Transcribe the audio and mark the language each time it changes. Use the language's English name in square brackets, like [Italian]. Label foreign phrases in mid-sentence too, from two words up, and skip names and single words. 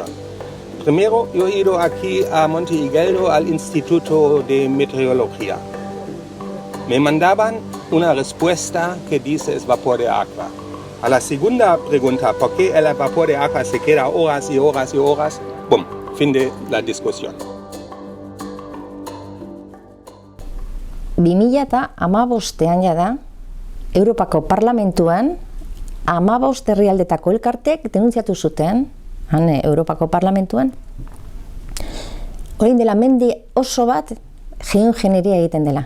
[Spanish] Primero yo he ido aquí a Monte Higueldo al Instituto de Meteorología. Me mandaban una respuesta que dice es vapor de agua. A la segunda pregunta, ¿por qué el vapor de agua se queda horas y horas y horas? ¡Bum! Fin de la discusión. [Basque] 2015ean jada, Europako Parlamentuan 15 herrialdetako elkartek denuntziatu zuten, Europako Parlamentuan, orain dela mendi oso bat geoingenieria egiten dela.